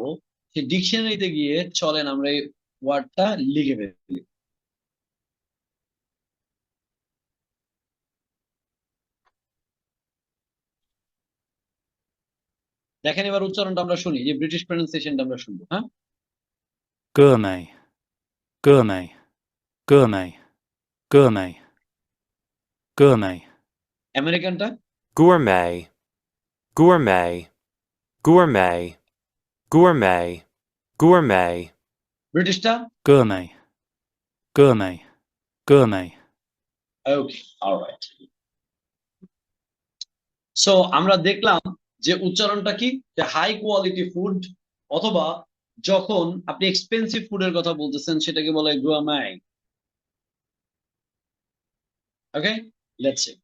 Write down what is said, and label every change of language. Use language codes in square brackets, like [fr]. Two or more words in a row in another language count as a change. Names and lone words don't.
[bn] সেই ডিকশনারিতে গিয়ে চলেন আমরা এই ওয়ার্ডটা লিখে ফেলি। দেখেন এবার উচ্চারণটা আমরা শুনি, যে [en] British pronunciation [bn] আমরা শুনবো, হ্যাঁ। [en] Gourmet, gourmet, gourmet, gourmet, gourmet, [bn] আমেরিকানটা? [en] Gourmet, gourmet, gourmet, gourmet, gourmet, [bn] ব্রিটিশটা? [en] gourmet, gourmet, gourmet. Okay, alright. [bn] সো আমরা দেখলাম যে উচ্চারণটা কি, যে [en] high quality food, [bn] অথবা যখন আপনি [en] expensive food [bn] কথা বলতেছেন সেটাকে বলে গুয়ামাই। [en] Okay, let's see.